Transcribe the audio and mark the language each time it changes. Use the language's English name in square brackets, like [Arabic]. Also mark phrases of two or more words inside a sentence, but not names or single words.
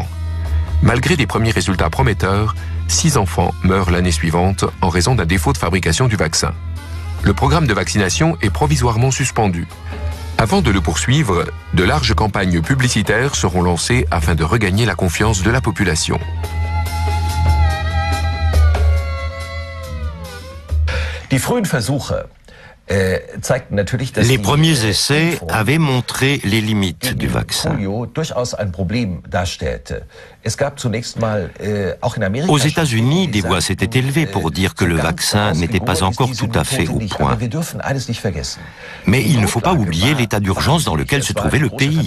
[French] Malgré des premiers résultats prometteurs, 6 enfants meurent l'année suivante en raison d'un défaut de fabrication du vaccin. Le programme de vaccination est provisoirement suspendu. Avant de le poursuivre, de larges campagnes publicitaires seront lancées afin de regagner la confiance de la population. [German] Die frühen Versuche [French] Les premiers essais avaient montré les limites du vaccin. Aux États-Unis, des voix s'étaient élevées pour dire que le vaccin n'était pas encore tout à fait au point. Mais il ne faut pas oublier l'état d'urgence dans lequel se trouvait le pays.